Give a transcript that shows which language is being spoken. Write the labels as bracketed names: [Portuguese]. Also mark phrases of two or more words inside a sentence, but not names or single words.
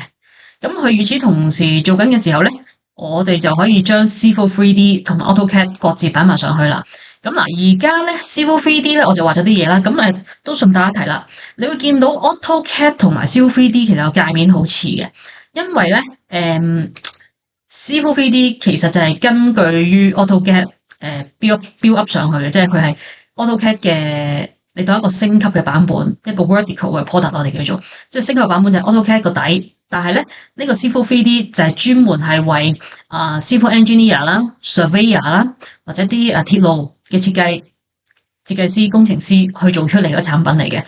[Cantonese] 咁佢與此同時做緊嘅時候咧，我哋就可以將 Civil 3D 同埋 AutoCAD 各自擺埋上去啦。咁嗱，而家咧 Civil 3D 咧我就畫咗啲嘢啦，咁都順帶一提啦，你會見到 AutoCAD 同埋 Civil 3D 其實個界面好似嘅，因為咧 Civil 3D 其實就係根據於 AutoCAD [English] build up [Cantonese] 上去嘅，即係佢係 AutoCAD 嘅你當一個升級嘅版本，一個 vertical 嘅 product 我哋叫做，即係升級版本就係 AutoCAD 個底，但係咧呢個 Civil 3D 就係專門係為 [English] Civil Engineer [Cantonese] 啦、Surveyor 啦或者啲鐵路嘅設計師、工程師去做出嚟嘅產品嚟嘅。